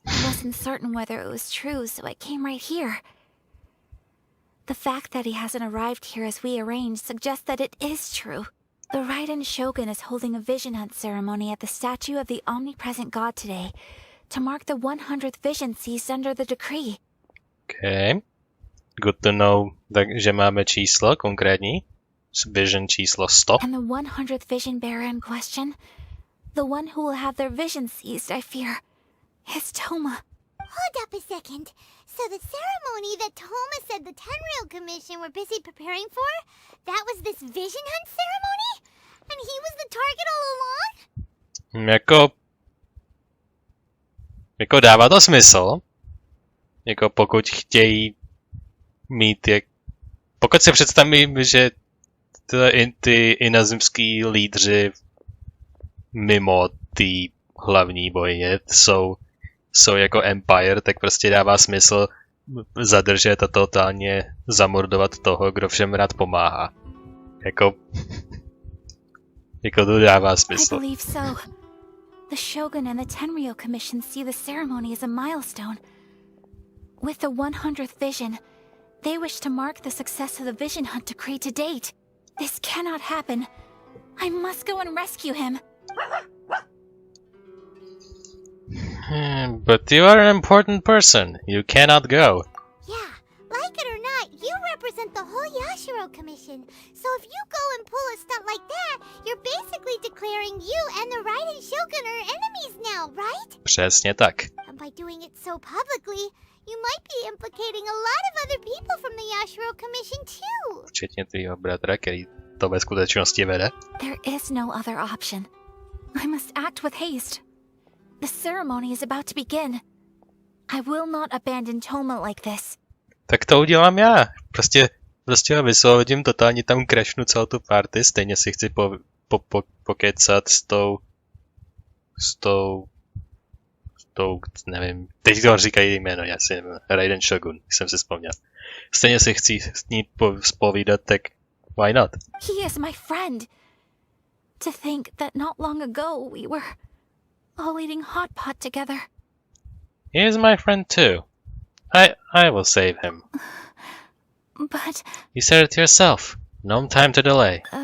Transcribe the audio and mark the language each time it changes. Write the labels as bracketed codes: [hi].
[en] I wasn't certain whether it was true, so I came right here. The fact that he hasn't arrived here as we arranged suggests that it is true. The Raiden Shogun is holding a Vision Hunt ceremony at the statue of the Omnipresent God today to mark the 100th vision seized under the decree. Okay. Good to know, [cs] že máme číslo konkrétní. Vision číslo 100. [en] And the 100th vision bearer in question, the one who will have their vision seized, I fear, is Toma. Hold up a second. So the ceremony that Toma said the Tenryou Commission were busy preparing for, that was this Vision Hunt ceremony? And he was the target all along? [cs] Jako dává to smysl. Jako pokud chtějí mít pokud si představím, že ty inazumský lídři mimo ty hlavní bojně jsou jako Empire, tak prostě dává smysl zadržet a totálně zamordovat toho, kdo všem rád pomáhá. Jako to dává smysl. [en] I believe so. The Shogun and the Tenryou Commission see the ceremony as a milestone. With the 100th vision, they wish to mark the success of the Vision Hunt decree to date. This cannot happen. I must go and rescue him. But you are an important person. You cannot go. Yeah, like it or not, you represent the whole Yashiro Commission. So if you go and pull a stunt like that, you're basically declaring you and the Raiden Shogun are enemies now, right? [cs] Přesně tak. [en] And by doing it so publicly, you might be implicating a lot of other people from the Yashiro Commission too. [cs] Včetně tvýho bratra, který to ve skutečnosti vede. [en] There is no other option. I must act with haste. The ceremony is about to begin. I will not abandon Toma like this. [cs] Tak to udělám já. Prostě ho vysvovodím, totálně tam crashnu celou tu party, stejně si chci pokecat s tou, nevím, teď to říkají jméno, já si nevím, Raiden Shogun, jsem si vzpomněl. Stejně si chci s ní povídat, tak [en] why not? He is my friend. To think that not long ago we were all eating hot pot together. He is my friend too. I will save him. But... You said it yourself. No time to delay.